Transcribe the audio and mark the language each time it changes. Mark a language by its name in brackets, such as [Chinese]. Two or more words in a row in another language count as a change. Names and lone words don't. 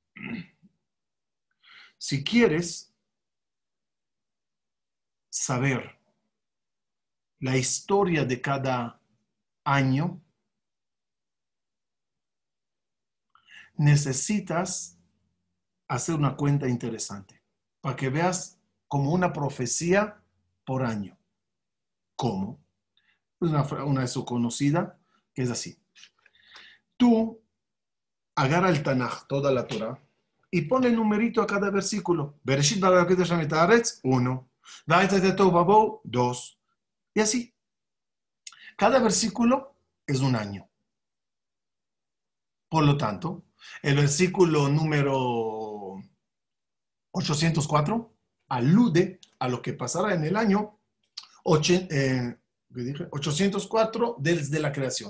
[Spanish] Si quieres saber la historia de cada año, necesitas hacer una cuenta interesante para que veas como una profecía por año. ¿Cómo? Una es conocida, que es así. Tú agarra el Tanaj, toda la Torah, y pone el numerito a cada versículo. [Hebrew] בראשית ברא אלוקים את השם את הארץ, 1. ואץ תהו ובהו, 2. [Spanish] Y así. Cada versículo es un año. Por lo tanto, el versículo número 804 alude a lo que pasará en el año 804 desde la creación.